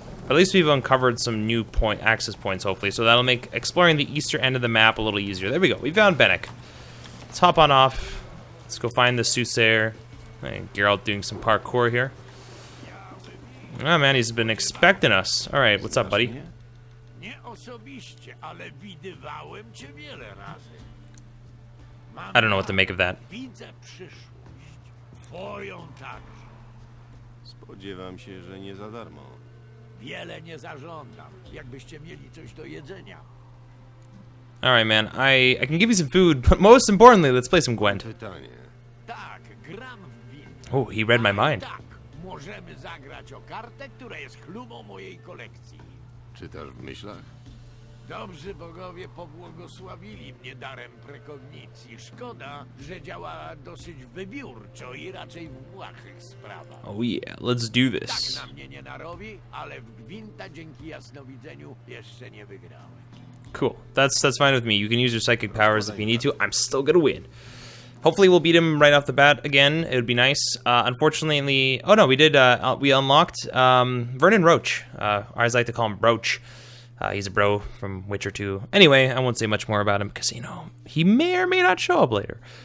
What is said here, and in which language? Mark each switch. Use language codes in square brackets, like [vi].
[en] At least we've uncovered some new access points, hopefully, so that'll make exploring the eastern end of the map a little easier. There we go. We found Bennick. Let's hop on off. Let's go find the Soothsayer. And Geralt doing some parkour here. Oh man, he's been expecting us. All right, what's up, buddy? [pl] Nie osobiście, ale widywałem cię wiele razy. [en] I don't know what to make of that. [pl] Widzę przyszłość. Twoją także. Spodziewam się, że nie za darmo. Wiele nie zażądam. Jakbyście mieli coś do jedzenia. [en] All right, man. I can give you some food, but most importantly, let's play some Gwent. [pl] Pytanie. Tak, gram w winę. [en] Oh, he read my mind. [pl] Tak, możemy zagrać o kartę, która jest chlubą mojej kolekcji. Czytasz w myślach? Dobrzy bogowie pobłogosławili mnie darem prekognicji. Szkoda, że działa dosyć wybiórczo i raczej w błahych sprawach. [en] Oh yeah, let's do [pl] Tak [en] this. [pl] na mnie nie narobi, ale w gwinta dzięki jasnowidzeniu jeszcze nie wygrałem. [en] Cool. That's fine with me. You can use your psychic powers if you need to. I'm still gonna win. Hopefully we'll beat him right off the bat again. It would be nice. Unfortunately, oh no, we did. We unlocked Vernon Roach. As I like to call him Roach. He's a bro from Witcher 2. Anyway, I won't say much more about him because, you know, he may or may not show up later.